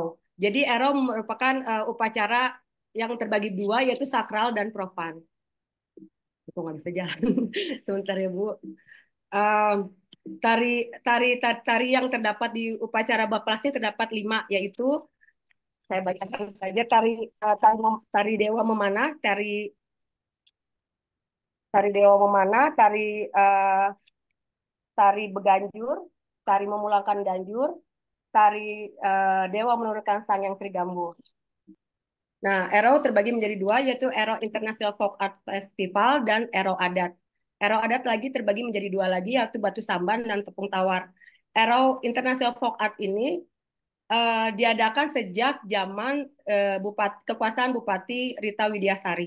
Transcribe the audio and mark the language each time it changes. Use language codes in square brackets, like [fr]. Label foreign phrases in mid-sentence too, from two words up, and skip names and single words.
[id] Jadi Erau merupakan upacara yang terbagi dua yaitu sakral dan profan. Itu nggak bisa jalan. Sebentar ya Bu. Um, tari yang terdapat di upacara Baplas ini terdapat 5 yaitu saya bacakan saja tari Dewa Memanah, tari Dewa Memanah, tari Beganjur, tari memulangkan Ganjur, tari Dewa menurunkan Sangyang Trigambu. Nah, Ero terbagi menjadi dua, yaitu Ero [en] International Folk Art Festival [id] dan Ero Adat. Ero Adat lagi terbagi menjadi dua lagi, yaitu Batu Samban dan Tepung Tawar. Ero [en] International Folk Art [id] ini diadakan sejak zaman kekuasaan Bupati Rita Widyasari.